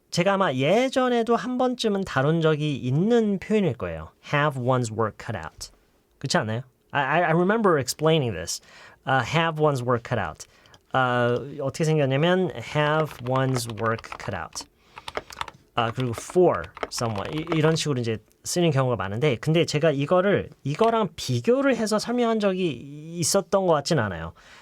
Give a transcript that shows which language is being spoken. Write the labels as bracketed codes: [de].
[ko] 제가 아마 예전에도 한 번쯤은 다룬 적이 있는 표현일 거예요. [en] Have one's work cut out. [ko] 그렇지 않나요? [en] I remember explaining this. Have one's work cut out. [ko] 어떻게 생겼냐면 [en] have one's work cut out. [ko] 그리고 for someone 이런 식으로 이제 쓰는 경우가 많은데 근데 제가 이거랑 비교를 해서 설명한 적이 있었던 것 같진 않아요.